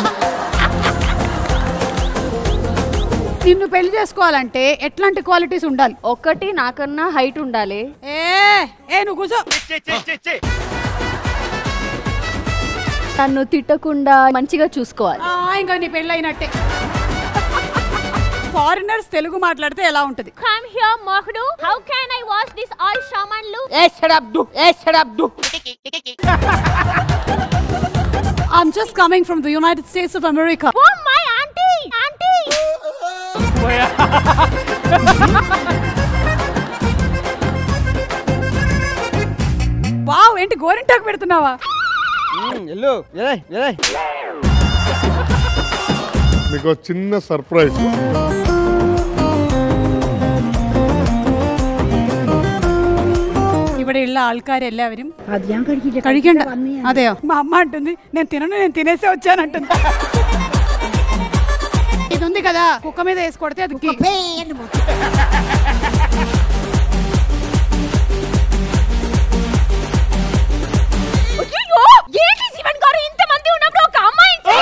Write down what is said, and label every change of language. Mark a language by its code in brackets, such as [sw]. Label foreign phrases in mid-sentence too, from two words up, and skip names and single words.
[te] నిన్ను పెళ్లి చేసుకోవాలంటే ఎట్లాంటి క్వాలిటీస్ ఉండాలి? ఒకటి నాకన్నా హైట్ ఉండాలి. నువ్వు కూర్చో. తను తిట్టకుండా మంచిగా చూసుకోవాలి. ఇంకా నీ పెళ్లి అయినట్టే. ఫారినర్స్ తెలుగు మాట్లాడితే ఎలా ఉంటది? [en] Come here, Mahdu. How can I wash this all shamanlu? shut up do. I'm just coming from the United States of America. Oh my auntie. [te] వావ్, ఏంటి గోరింటాకు పెడుతున్నావా? ఎల్లు మీకు చిన్న సర్ప్రైజ్. [ml] ഇവിടെ ഉള്ള ആൾക്കാർ എല്ലാവരും കഴിക്കണ്ട. അതെയോ? [te] మా అమ్మ అంటుంది నేను తినను, నేను తినేసే వచ్చానంటుంది. ఇది ఉంది కదా, కుక్క మీద వేసి కొడితే అది ఏంటి జీవన్ గారు ఇంతమంది ఉన్నప్పుడు ఒక అమ్మాయి